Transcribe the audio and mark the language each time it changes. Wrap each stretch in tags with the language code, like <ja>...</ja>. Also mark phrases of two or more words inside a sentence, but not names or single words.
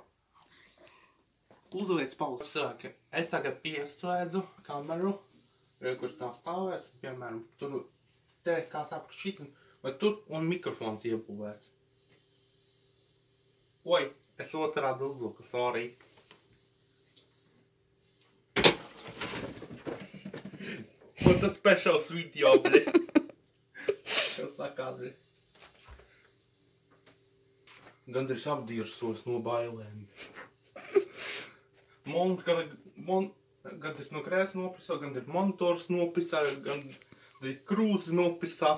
<lv>Uzliec pauzi. Cilvēki, es tagad pieslēdzu kameru, kur tā stāvēs, piemēram, tur te, kā sapratu, šitam, vai tur, un mikrofons iebūvēts. Oi, es otrādi uzluku, sorry.</lv> <en>What a special video,</en> <lv>bļi. Kas saka, bļi. Gandrīz apdirsos no bailēm. Gandrīz no krēsla nopisā, gandrīz monitors nopisā, gandrīz krūzi nopisās.</lv>